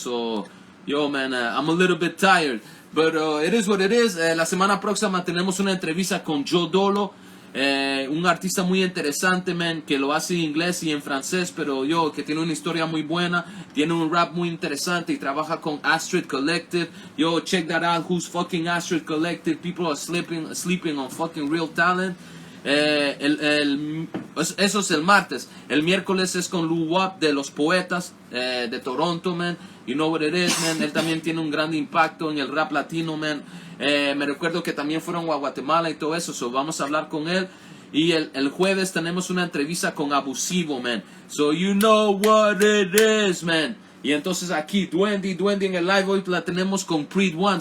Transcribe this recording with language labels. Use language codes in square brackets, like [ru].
[en] So, man, I'm a little bit tired. But it is what it is. [es] La semana próxima tenemos una entrevista con Joe Dolo, un artista muy interesante, man, que lo hace en inglés y en francés, pero que tiene una historia muy buena, tiene un rap muy interesante y trabaja con Astrid Collective. [en] Check that out. Who's fucking Astrid Collective? People are sleeping on fucking real talent. [es] Eso es el martes. El miércoles es con Lou Wap de Los Poetas de Toronto, man. [en] You know what it is, man. [es] Él también tiene un gran impacto en el rap latino, man. Me recuerdo que también fueron a Guatemala y todo eso. So vamos a hablar con él. Y el jueves tenemos una entrevista con Abusivo, man. [en] So you know what it is, man. [es] Y entonces aquí, Duendy en el live. Hoy la tenemos con PreedOne.